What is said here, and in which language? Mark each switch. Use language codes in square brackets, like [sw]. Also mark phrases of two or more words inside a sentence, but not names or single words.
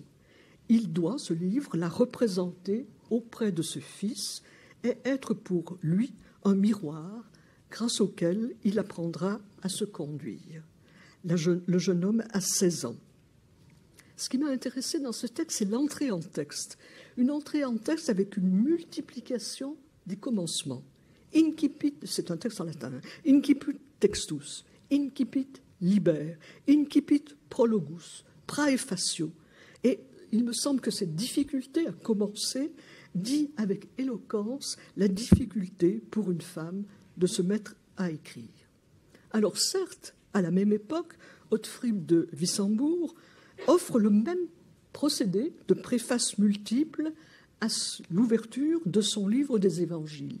[fr] Il doit, ce livre, la représenter auprès de ce fils et être pour lui un miroir grâce auquel il apprendra à se conduire. Le jeune homme a 16 ans. Ce qui m'a intéressé dans ce texte, c'est l'entrée en texte. Une entrée en texte avec une multiplication des commencements. Incipit, c'est un texte en latin, [la] incipit textus, incipit liber, incipit prologus, praefatio. [fr] Et il me semble que cette difficulté à commencer dit avec éloquence la difficulté pour une femme de se mettre à écrire. Alors certes, à la même époque, Ottfried de Wissembourg offre le même procédé de préfaces multiples à l'ouverture de son livre des évangiles.